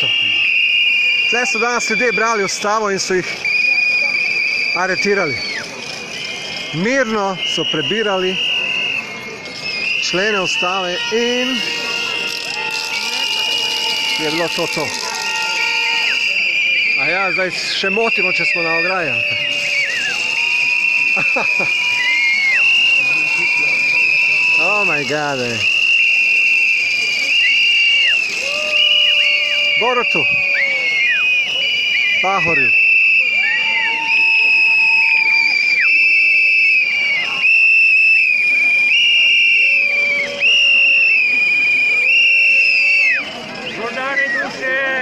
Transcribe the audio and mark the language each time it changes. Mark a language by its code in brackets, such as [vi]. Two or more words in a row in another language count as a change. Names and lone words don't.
[sl] Tle so danes ljudje brali ustavo in so jih aretirali. Mirno so prebirali člene ustave in je bilo to. A ja, zdaj še motimo, če smo na ograji. [en] Oh my god, [sl] Borutu, Pahorju. Žordane duše!